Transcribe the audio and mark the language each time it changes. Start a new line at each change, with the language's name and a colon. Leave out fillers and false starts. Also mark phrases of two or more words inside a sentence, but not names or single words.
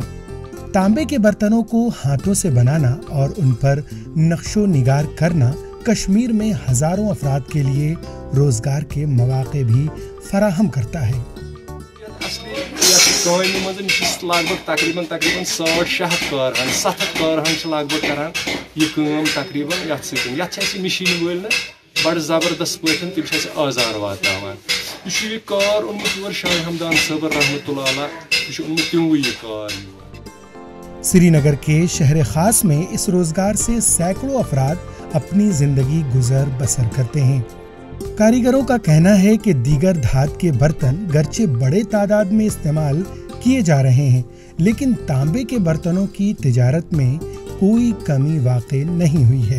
Hindi: तांबे के बर्तनों को हाथों से बनाना और उन पर नक्शो निगार करना कश्मीर में हजारों अफराद के लिए रोजगार के मौके भी फराहम करता है।
Kashmiri: लगभग तकरीबन 100-700 कारहन लगभग करान यह काम तकरीबन मशीन वल बड़ जबरदस्त पे तम आजार वातावान यह कार ओनमुत शाह हमदान सबर रहमतुल्लाह अलैह ओनमुत तिमवे यह कार।
Hindi: श्रीनगर के शहर खास में इस रोजगार से सैकड़ों अफराद अपनी जिंदगी गुजर बसर करते हैं। कारीगरों का कहना है कि दीगर धात के बर्तन गरचे बड़े तादाद में इस्तेमाल किए जा रहे हैं, लेकिन तांबे के बर्तनों की तिजारत में कोई कमी वाक़ई नहीं हुई है।